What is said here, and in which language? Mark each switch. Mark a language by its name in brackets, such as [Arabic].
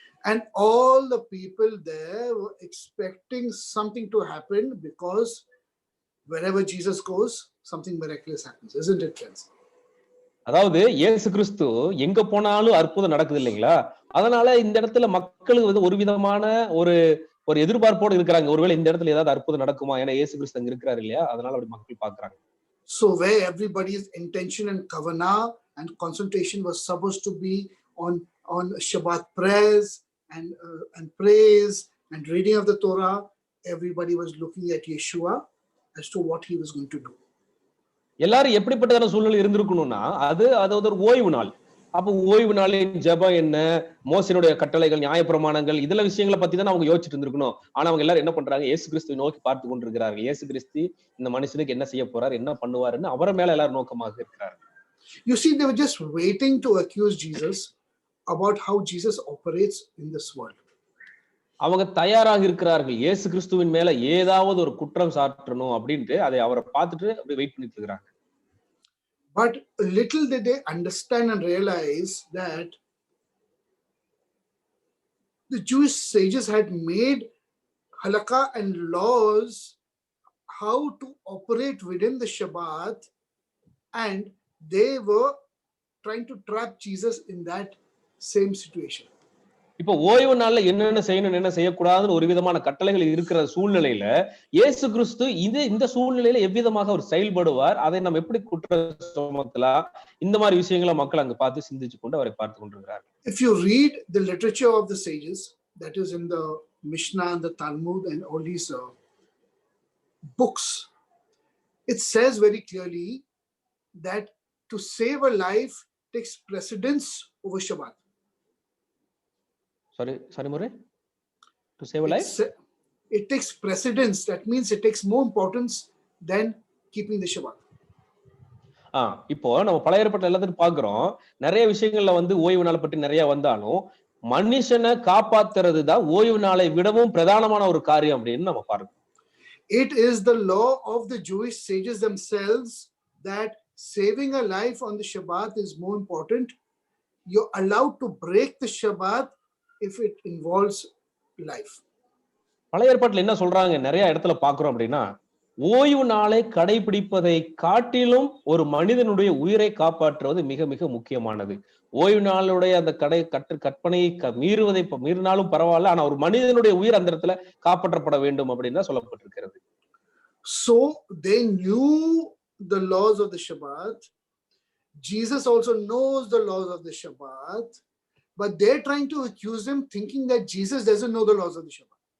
[English] And all the people there were expecting something to happen because wherever Jesus goes, something miraculous happens, isn't it, friends? [Tamil] அதாவது இயேசு கிறிஸ்து எங்க போனாலும் அற்புதம் நடக்குது இல்லைங்களா? அதனால இந்த இடத்துல மக்களுக்கு ஒரு விதமான ஒரு எதிர்பார்ப்போடு இருக்கிறாங்க. ஒருவேளை இந்த இடத்துல ஏதாவது அற்புதம் நடக்குமா? ஏன்னா இயேசு கிறிஸ்து அங்க இருக்கிறாரு இல்லையா? அதனால அப்படி மக்கள் பாக்குறாங்க. [English] So where everybody's intention and kavanah and concentration was supposed to be on Shabbat prayers and praise and reading of the Torah, everybody was looking at Yeshua as to what he was going to do. [Tamil] எல்லாரும் எப்படிப்பட்டதான சூழ்நிலை இருந்திருக்கணும்னா அது ஒரு ஓய்வு நாள். அப்ப ஓய்வு நாளின் ஜெபம் என்ன, மோசேயினுடைய கட்டளைகள், நியாயப்பிரமாணங்கள் இதுல விஷயங்களை பத்தி தான் அவங்க யோசிச்சுட்டு இருந்திருக்கணும். ஆனா அவங்க எல்லாரும் என்ன பண்றாங்க, இயேசு கிறிஸ்துவை நோக்கி பார்த்து கொண்டிருக்கிறார்கள். இயேசு கிறிஸ்து இந்த மனுஷனுக்கு என்ன செய்ய போறார், என்ன பண்ணுவாருன்னு அவரை மேல எல்லாரும் நோக்கமாக இருக்கிறார்கள். [English] You see, they were just waiting to accuse Jesus about how Jesus operates in this world. [Tamil] அவங்க தயாராக இருக்கிறார்கள் இயேசு கிறிஸ்துவின் மேல ஏதாவது ஒரு குற்றம் சாட்டணும் அப்படின்ட்டு அதை அவரை பார்த்துட்டு அப்படி வெயிட் பண்ணிட்டு இருக்கிறாங்க. [English] But little did they understand and realize that the Jewish sages had made halakha and laws how to operate within the Shabbat, and they were trying to trap Jesus in that same situation. [Tamil] இப்போ ஓய்வு நாள்ல என்னென்ன செய்யணும், என்ன செய்யக்கூடாதுன்னு ஒரு விதமான கட்டளைகள் இருக்கிற சூழ்நிலையில இயேசு கிறிஸ்து இந்த சூழ்நிலையில எவ்விதமாக அவர் செயல்படுவார், அதை நம்ம எப்படி குற்றம் சுமத்தலாம், இந்த மாதிரி விஷயங்களை மக்கள் அங்க பார்த்து சிந்திச்சு கொண்டு அவரை பார்த்து கொண்டிருக்கிறார். [English] If you read the literature of the sages, that is in the Mishnah and the Talmud and all these books, it says very clearly that to save a life takes precedence over Shabbat. Sorry, Murray? To save a life? It takes precedence. That means it takes more importance than keeping the Shabbat. [Tamil] இப்போ நம்ம பழைய ஏற்பாட்டுல எல்லாத்தையும் பாக்குறோம், நிறைய விஷயங்கள்ல ஓய்வு நாள் பற்றி நிறைய வந்தாலும் மனுஷனை காப்பாத்துறது தான் ஓய்வு நாளை விடவும் பிரதானமான ஒரு காரியம் அப்படின்னு நம்ம பார்க்கிறோம். [English] It is the law of the Jewish sages themselves that saving a life on the Shabbat is more important. You're allowed to break the Shabbat if it involves life. [Tamil] பழைய ஏற்பாட்டுல என்ன சொல்றாங்க, நிறைய இடத்துல பாக்குறோம் அப்படின்னா, ஓய்வு நாளை கடைபிடிப்பதை காட்டிலும் ஒரு மனிதனுடைய உயிரை காப்பாற்றுவது மிக மிக முக்கியமானது. ஓய்வு நாளுடைய அந்த கற்பனையை மீறினாலும் பரவாயில்ல, ஆனா ஒரு மனிதனுடைய உயிர் அந்த இடத்துல காப்பாற்றப்பட வேண்டும் அப்படின்னு தான் சொல்லப்பட்டிருக்கிறது. [English] So they knew the laws of the Shabbat. Jesus also knows the laws of the Shabbat, but they're trying to accuse him thinking that Jesus doesn't know the laws of the Shabbat.